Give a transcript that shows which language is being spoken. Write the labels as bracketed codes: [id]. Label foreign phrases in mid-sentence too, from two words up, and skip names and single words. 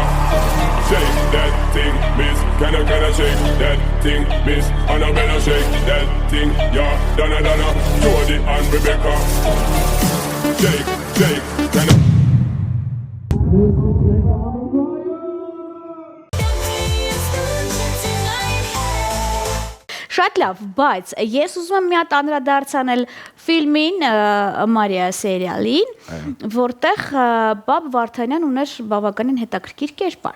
[en] Shake that thing, Miss, can I shake that thing, Miss Annabella, shake that thing, yeah, Donna, Jody and Rebecca. Shake, can I... [hy] Շատ լավ, բայց ես ուզում եմ մի հատ անդրադարձանել ֆիլմին Մարիա սերիալին, որտեղ Բաբ Վարդանյան ուներ բավականին հետաքրքիր կերպար։